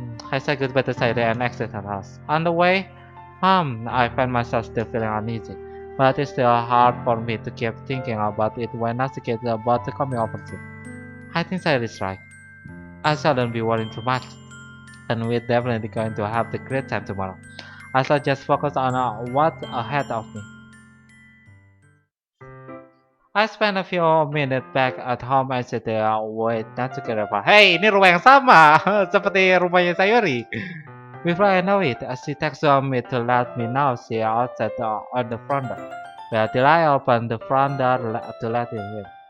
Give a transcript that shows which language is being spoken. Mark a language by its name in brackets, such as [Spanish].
[English] I said goodbye to Sayori and exit her house. On the way I find myself still feeling uneasy, but it's still hard for me to keep thinking about it when Natsuki is about to come over to. I think Sayori is right. I shouldn't be worrying too much, and we're definitely going to have a great time tomorrow. I shall just focus on what's ahead of me. I spent a few minutes back at home and sit there with Natsuki Reva. [Indonesian] Hey, ini rumah yang sama seperti rumahnya Sayori. [English] Before I know it, she texted me to let me know she outside on the front door. Well, till I opened the front door to let him in.